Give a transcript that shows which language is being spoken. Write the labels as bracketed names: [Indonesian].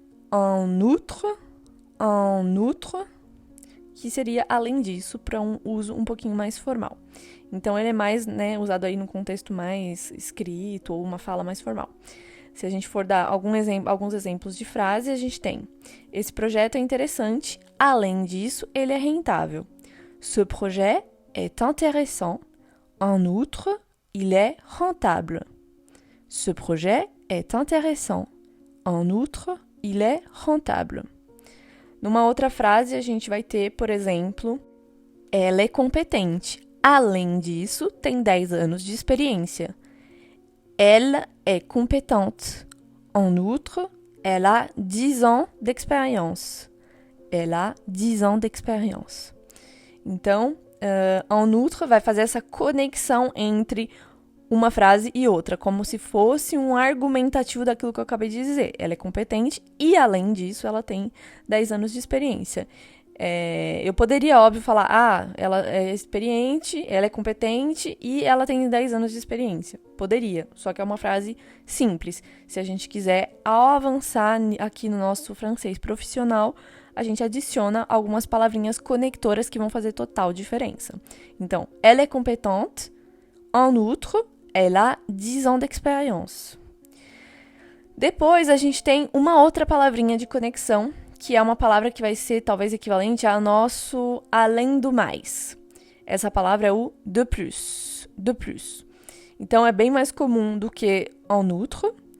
[Portuguese] En outre, que seria além disso, para um uso um pouquinho mais formal. Então, ele é mais usado aí no contexto mais escrito ou uma fala mais formal. Se a gente for dar alguns exemplos de frase, a gente tem: esse projeto é interessante, além disso, ele é rentável. [French] Ce projet est intéressant, en outre, il est rentable. Ce projet est intéressant, en outre, il est rentable. [Portuguese] Numa outra frase, a gente vai ter, por exemplo, ela é competente. Além disso, tem 10 anos de experiência. [French] Elle est compétente. En outre, elle a 10 ans d'expérience. Elle a 10 ans d'expérience. [Portuguese] Então, en outre vai fazer essa conexão entre uma frase e outra, como se fosse um argumentativo daquilo que eu acabei de dizer. Ela é competente e, além disso, ela tem 10 anos de experiência. Eu poderia, óbvio, falar, ela é experiente, ela é competente e ela tem 10 anos de experiência. Poderia, só que é uma frase simples. Se a gente quiser avançar aqui no nosso francês profissional, a gente adiciona algumas palavrinhas conectoras que vão fazer total diferença. Então, [French] elle est compétente, en outre, elle a 10 ans d'expérience. [Portuguese] Depois, a gente tem uma outra palavrinha de conexão, que é uma palavra que vai ser talvez equivalente ao nosso além do mais. Essa palavra é o de plus. De plus. Então, é bem mais comum do que en outre.